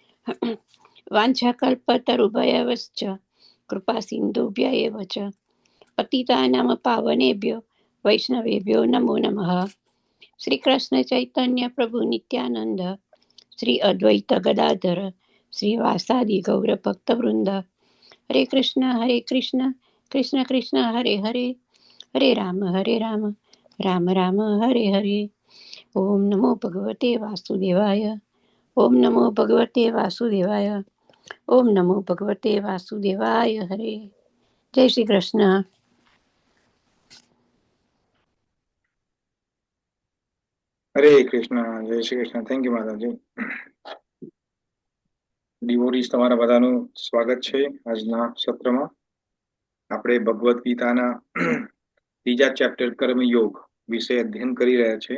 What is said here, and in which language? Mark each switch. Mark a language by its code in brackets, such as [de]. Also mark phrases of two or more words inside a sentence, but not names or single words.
[sa] वाञ्छाकल्पतरुभयश्च कृपा सिन्धुभ्य एव च पतितानां पावनेभ्यो वैष्णवेभ्यो नमो नमः। श्री कृष्ण चैतन्य प्रभु नित्यानंद श्री अद्वैत गदाधर श्रीवासादि गौर भक्तवृंद हरे कृष्ण कृष्ण कृष्ण हरे हरे हरे राम राम राम हरे हरे। ओम नमो भगवते वासुदेवाय। ओम नमो भगवते वासुदेवाय। ओम नमो भगवते वासुदेवाय। हरे जय श्री कृष्ण। [gu] હરે કૃષ્ણ, જય શ્રી કૃષ્ણ. [en] thank you [gu] માતાજી. ડિવોટીઝ તમારા બધાનું સ્વાગત છે આજના સત્રમાં. આપણે ભગવદ્ ગીતાના ત્રીજા ચેપ્ટર કર્મયોગ વિશે અધ્યયન કરી રહ્યા છે.